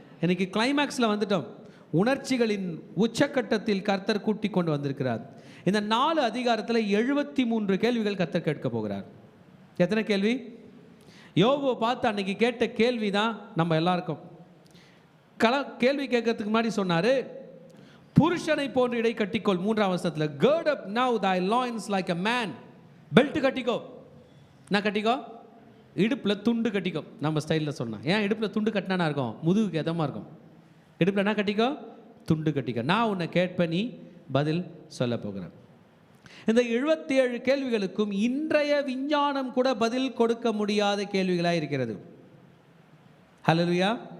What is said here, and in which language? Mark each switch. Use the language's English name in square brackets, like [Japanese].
[Tamil] இன்னைக்கு கிளைமேக்ஸில் வந்துட்டோம். உணர்ச்சிகளின் உச்சக்கட்டத்தில் கர்த்தர் கூட்டி கொண்டு வந்திருக்கிறார். இந்த 4 அதிகாரத்தில் 73 கேள்விகள் கர்த்தர் கேட்க போகிறார். எத்தனை கேள்வி? யோபுவை பார்த்து அன்னைக்கு கேட்ட கேள்வி தான் நம்ம எல்லாருக்கும். கேள்வி கேட்கறதுக்கு முன்னாடி சொன்னார், புருஷனை போன்று இடை கட்டிக்கொள். 3ஆம் வசனத்தில் [English] gird up now thy loins like a man. [Tamil] Belt கட்டிக்கோ. நான் கட்டிக்கோ, இடுப்பில் துண்டு கட்டிக்கோ. நம்ம ஸ்டைலில் சொன்னேன். ஏன் இடுப்பில் துண்டு கட்டினா இருக்கும்? முதுகுக்கு எதமாக இருக்கும். இடுப்பில் என்ன கட்டிக்கோ? துண்டு கட்டிக்கோ. நான் உன்னை கேட்பேன், நீ பதில் சொல்ல போகிறேன். இந்த 77 கேள்விகளுக்கும் இன்றைய விஞ்ஞானம் கூட பதில் கொடுக்க முடியாத கேள்விகளாக இருக்கிறது. ஹல்லேலூயா.